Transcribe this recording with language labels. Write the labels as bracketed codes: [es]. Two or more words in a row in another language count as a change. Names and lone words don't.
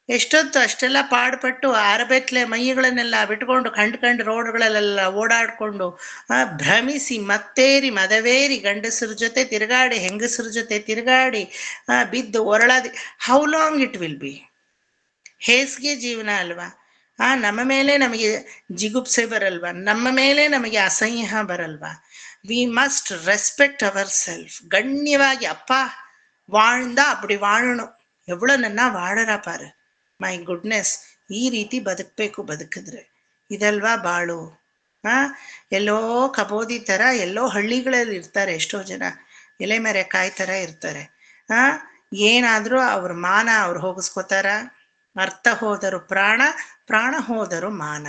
[kn] ಎಷ್ಟೊತ್ತು ಅಷ್ಟೆಲ್ಲ ಪಾಡುಪಟ್ಟು ಆರಬೆತ್ತಲೆ ಮೈಗಳನ್ನೆಲ್ಲ ಬಿಟ್ಕೊಂಡು ಕಂಡು ರೋಡ್ಗಳಲ್ಲೆಲ್ಲ ಓಡಾಡಿಕೊಂಡು ಭ್ರಮಿಸಿ ಮತ್ತೇರಿ ಮದವೇರಿ ಗಂಡಸರ ಜೊತೆ ತಿರುಗಾಡಿ ಹೆಂಗಸರ ಜೊತೆ ತಿರುಗಾಡಿ ಬಿದ್ದು ಒರಳಾದಿ [en] how long it will be? [kn] ಹೇಸಿಗೆ ಜೀವನ ಅಲ್ವಾ? ನಮ್ಮ ಮೇಲೆ ನಮಗೆ ಜಿಗುಪ್ಸೆ ಬರಲ್ವಾ? ನಮ್ಮ ಮೇಲೆ ನಮಗೆ ಅಸಹ್ಯ ಬರಲ್ವಾ? [en] we must respect our self. [kn] ಗಣ್ಯವಾಗಿ ಅಪ್ಪ [ta] வாழ்ந்தா அப்படி வாழணும், எவ்வளோ ನನ್ನ வாழறா பாரு, [en] my goodness, [kn] ಈ ರೀತಿ ಬದುಕಿದ್ರೆ ಇದಲ್ವಾ ಬಾಳು? ಎಲ್ಲೋ ಕಬೋದಿ ಥರ ಎಲ್ಲೋ ಹಳ್ಳಿಗಳಲ್ಲಿ ಇರ್ತಾರೆ ಎಷ್ಟೋ ಜನ, ಎಲೆ ಮೇರೆ ಕಾಯಿ ಥರ ಇರ್ತಾರೆ. ಏನಾದರೂ ಅವ್ರ ಮಾನ ಅವ್ರು ಹೋಗಿಸ್ಕೋತಾರ. ಅರ್ಥ ಹೋದರು ಪ್ರಾಣ, ಪ್ರಾಣ ಹೋದರು ಮಾನ.